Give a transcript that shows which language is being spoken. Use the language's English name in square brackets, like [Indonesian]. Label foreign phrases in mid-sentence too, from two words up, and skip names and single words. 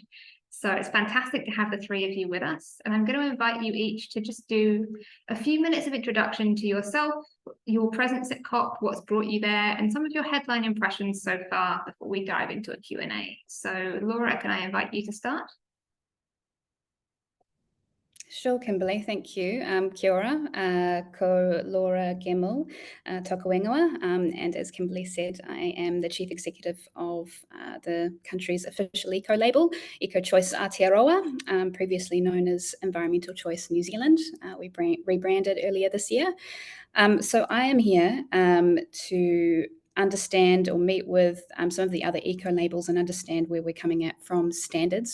[English] So it's fantastic to have the three of you with us. And I'm going to invite you each to just do a few minutes of introduction to yourself, your presence at COP, what's brought you there, and some of your headline impressions so far before we dive into a Q&A. So Laura, can I invite you to start? Sure, Kimberley, thank you. [Māori] Kia ora, ko Laura Gemmell, toka whenua, [English] and as Kimberley said, I am the Chief Executive of the country's official eco-label, Eco Choice Aotearoa, previously known as Environmental Choice New Zealand. We rebranded earlier this year. So I am here to understand or meet with some of the other eco labels and understand where we're coming at from standards.